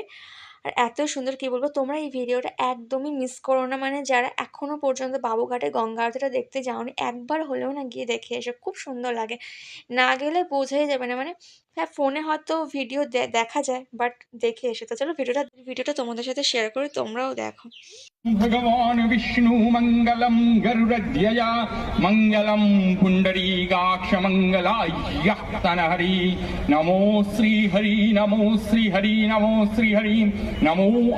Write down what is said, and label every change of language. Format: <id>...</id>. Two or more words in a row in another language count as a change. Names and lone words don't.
<bn>আর এত সুন্দর কি বলবো, তোমরা এই ভিডিওটা একদমই মিস করো না। মানে যারা এখনো পর্যন্ত বাবুঘাটে গঙ্গা আরতিটা দেখতে যাওনি, একবার হলেও না গিয়ে দেখে এসো, খুব সুন্দর লাগে। না গেলে বোঝাই যাবে না। মানে হ্যাঁ, ফোনে হয়তো ভিডিও দেখা যায়, বাট দেখে এসো। তো চলো ভিডিওটা তোমাদের সাথে শেয়ার করি, তোমরাও দেখো।</bn> <sa>भगवान विष्णु मंगलम गरुड़ध्वजा मंगलम पुंडरीकाक्ष मंगलाय तनहरि नमो श्री हरि नमो श्री हरि नमो श्री हरि नमो</sa>